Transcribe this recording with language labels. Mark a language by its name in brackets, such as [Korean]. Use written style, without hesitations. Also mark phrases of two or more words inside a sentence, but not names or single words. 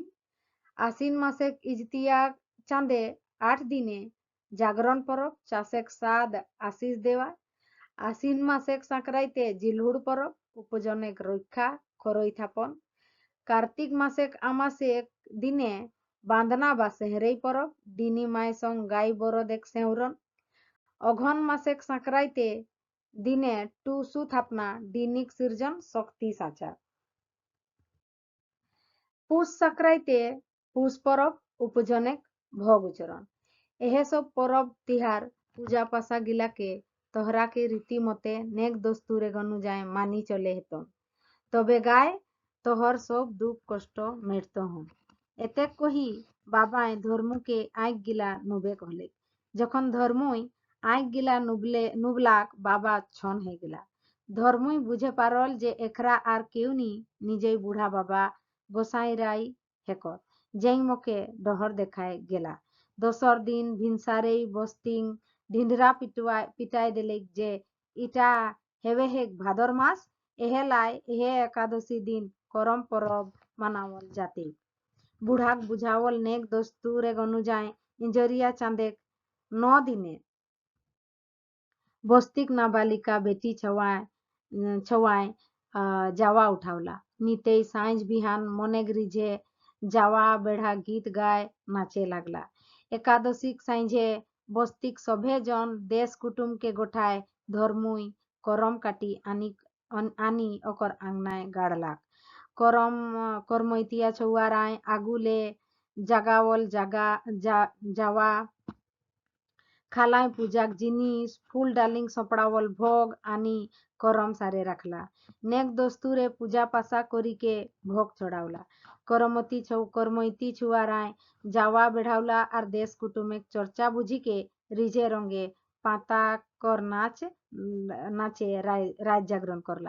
[Kudmali] আশ্বিন মাসে ইজতিয়া চাঁদে 8 দিনে জাগরণ পরব চাষেক সাদ আশিস দেওয়া। আশ্বিন মাসেক সাঁকরাইতে জিলহুড় পরব উপজনেক রক্ষা খরই থাপন। কার্তিক মাসেক আমাসেক দিনে বাঁধনা বা সেহরেই পরব ডিনি মায় সং গাই বরদেক সেউরন। অঘন মাসেক সাঁকরাইতে দিনে টুসু থাপনা ডিনিক সিরজন শক্তি সাচা। পুষ সাঁকরাইতে পুষ পরব উপজনেক ভোগ উচরণ। এহে সব পরব তিহার পূজা পাশা গিলাকে তোহরা के रीति मते नेक दस्तूरे अनुजाए मानी चले हेतन, তবে গায়ে তোহর সব দুঃখ কষ্ট মেটত হন। এতেক কহি বাবায় ধর্মুকে আঁক গিলা নুবে কহলে। যখন ধর্মুই আঁক গিলা নুবলাক বাবা ছন হয়ে গেলা। ধর্মুই বুঝে পারল যে একরা আর কেউ নি নিজেই বুড়া বাবা গোসাই রাই হেকর যেই মকে ডহর দেখায় গেলা। দশর দিন ভিনসারেই বস্তিং ঢিন্ডরা পিটাই দিলে যে ইটা হেবে হেক ভাদর মাস এহেলাই এহে একাদশী দিন করম পরব মানাওয়াল যাতে। বুড়াক বুঝাওয়াল নেক দস্তুর এগ অনুযায়ী ইঞ্জরিয়া চাঁদেক 9 দিনে বস্তিক নাবালিকা বেটি ছওয়ায় যাওয়া উঠাওলা। নিতেই সাঁঝ বিহান মনে গৃঝে যাওয়া বেড়া গীত গায় নাচে লাগলা। একাদশীক সাঁঝে বস্তিক সভে জন দেশ কুটুমকে গোঠায় ধর্মুই করম কাটি আনি অকর আংনায় গাড়লাক। করমইতিয়া ছৌয়ারায় আগুলে জাগাওয়াল যাওয়া খালায় পূজাক জিনিস ফুল ডালিং সপড়াওয়াল ভোগ আনি করম সারে রাখলা। নেক দস্তুরে পূজা পাশা করিকে ভোগ চড়াওলা। করমইতি ছুয়ারায় যাওয়া বেড়াওলা আর দেশ কুটুমেক চর্চা বুঝিকে রিঝে রঙে পাতা কর নাচে রাত জাগরণ করলা।